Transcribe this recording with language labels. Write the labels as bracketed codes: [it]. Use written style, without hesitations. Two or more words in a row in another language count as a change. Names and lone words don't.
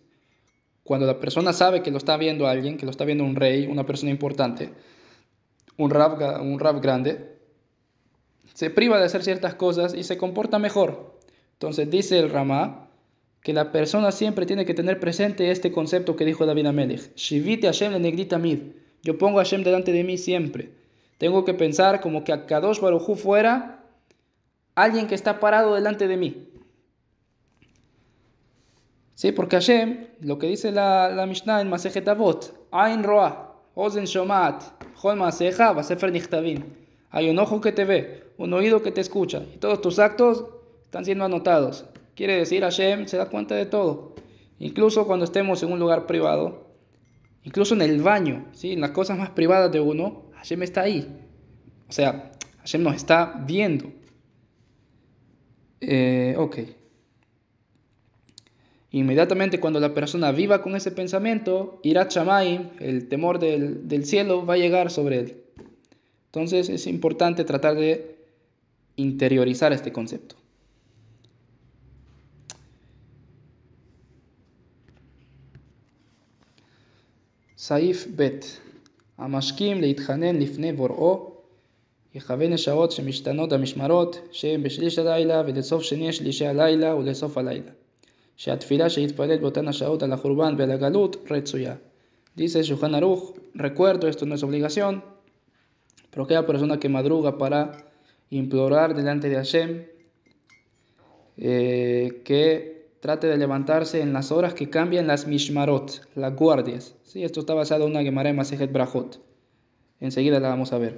[es] Cuando la persona sabe que lo está viendo alguien, que lo está viendo un rey, una persona importante, un rab grande, se priva de hacer ciertas cosas y se comporta mejor. Entonces dice el Ramá que la persona siempre tiene que tener presente este concepto que dijo David Amelech. [he] שויתי השם לנגדי תמיד. [es] Yo pongo a Hashem delante de mí siempre. Tengo que pensar como que [he] הקדוש ברוך הוא [es] fuera alguien que está parado delante de mí. Sí, porque Hashem, lo que dice la Mishnah en Masejet Avot, [he] עין רואה, אוזן שומעת, כל מעשיך, בספר נכתבין. [es] Hay un ojo que te ve, un oído que te escucha, y todos tus actos están siendo anotados. Quiere decir, Hashem se da cuenta de todo. Incluso cuando estemos en un lugar privado, incluso en el baño, ¿sí? En las cosas más privadas de uno, Hashem está ahí. O sea, Hashem nos está viendo. Ok. Inmediatamente cuando la persona viva con ese pensamiento, [he] יראת שמים, [es] el temor del cielo, va a llegar sobre él. Entonces es importante tratar de interiorizar este concepto. [he] סעיף ב' המשכים להתחנן לפני בוראו יכוון השעות שמשתנות המשמרות שהם בשליש הלילה ולסוף שני שלישי הלילה ולסוף הלילה שהתפילה שיתפלל באותן השעות על החורבן ועל הגלות רצויה. [es] Dice Shulchan Aruch, recuerdo, esto no es obligación, pero aquella persona que madruga para implorar delante de Hashem, que trate de levantarse en las horas que cambian las mishmarot, las guardias. ¿Sí? Esto está basado en una Gemara en Masejet Brajot. Enseguida la vamos a ver.